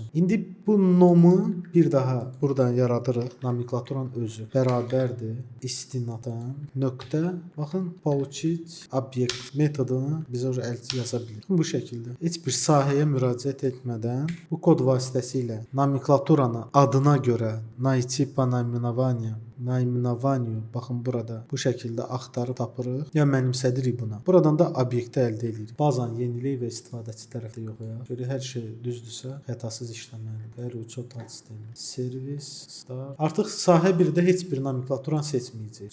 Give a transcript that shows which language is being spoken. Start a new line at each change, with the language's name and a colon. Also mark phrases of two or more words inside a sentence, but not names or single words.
Azerbaijani: İndi bu nomu bir daha buradan yaradırıq. Nomenklaturanın özü bərabərdir istinadan nöqtə baxın получить obyekt metodunu bizə yaza bilir. Bu şəkildə heç bir sahəyə müraciət etmədən bu kod vasitəsilə nomenklaturanı adına görə
Russian: найти по наименованию
Azerbaijani: naimnavanию. Baxın burada bu şəkildə axtarıb tapırıq. Ya mənimsədirik buna. Buradan da obyekti əldə edirik. Bazanı yeniləyək və istifadəçi tərəfdə yoxlayaq. Görə hər şey düzdürsə, xətasız işləməlidir. Uçot sistemi. Servis, start. Artıq sahə 1-də heç bir nomenklaturanı seçməyəcəyik.